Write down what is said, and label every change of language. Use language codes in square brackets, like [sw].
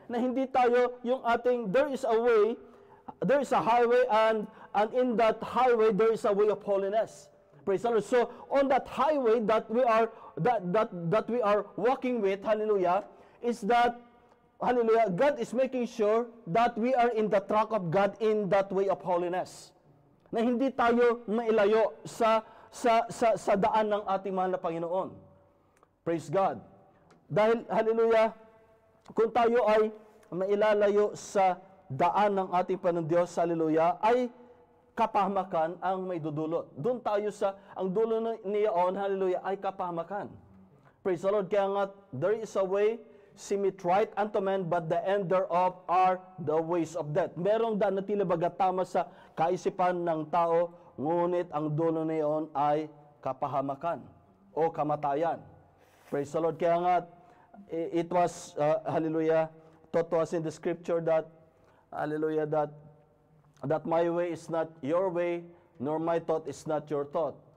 [tl] Na hindi tayo yung ating, [en] there is a way, there is a highway, and in that highway there is a way of holiness. Praise the Lord. So on that highway that we are walking with, hallelujah, is that hallelujah, God is making sure that we are in the track of God in that way of holiness. [tl] Na hindi tayo mailayo sa daan ng ating mahal na Panginoon. [en] Praise God. [tl] Dahil, hallelujah, kung tayo ay mailalayo sa daan ng ating Panginoon Diyos, hallelujah, ay kapahamakan ang may dudulot. Doon tayo ang dulo niyaon, hallelujah, ay kapahamakan. [en] Praise the Lord. [tl] Kaya nga, [en] there is a way, seemeth right unto men, but the end thereof are the ways of death. [tl] Merong daan na tila bagatama sa kaisipan ng tao, ngunit ang dulo niyaon ay kapahamakan o kamatayan. [en] Praise the Lord. [tl] Kaya nga, [en] it was, hallelujah, taught to us in the scripture that, hallelujah, that my way is not your way, nor my thought is not your thought.